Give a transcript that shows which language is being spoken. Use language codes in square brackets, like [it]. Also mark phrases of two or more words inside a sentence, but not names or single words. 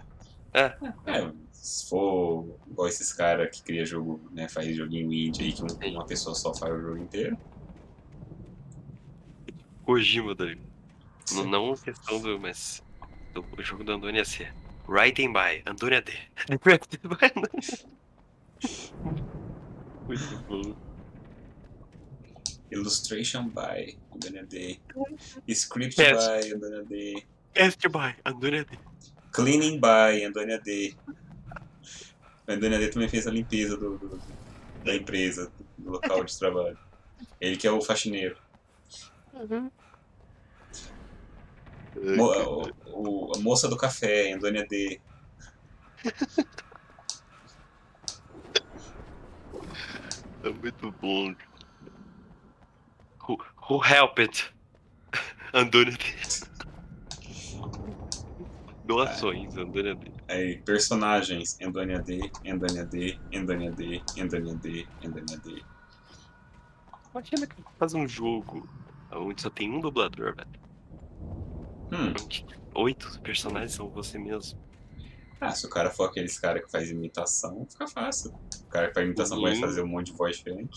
[pt] Se for igual esses caras que cria jogo, né, faz joguinho indie aí que uma pessoa só faz o jogo inteiro. Kojima, daí. Não questão do... Mas o jogo do AnDoni ia ser [en] Writing by [pt] AnDoni AD. Muito bom. [en] Illustration by AnDoni AD. Script by AnDoni AD. Cast by AnDoni AD. Cleaning by [pt] AnDoni AD. O AnDoni AD também fez a limpeza da empresa, do local de trabalho. Ele que é o faxineiro. A moça do café, AnDoni AD. É muito bom. [en] Who helped? AnDoni AD. [pt] Doações, AnDoni AD. Aí, personagens, AnDoni AD, AnDoni AD, AnDoni AD, AnDoni AD, AnDoni AD. Imagina que faz um jogo onde só tem um dublador, velho. 8 personagens são você mesmo. Ah, se o cara for aqueles cara que faz imitação, fica fácil. O cara que faz imitação vai fazer um monte de voz diferente.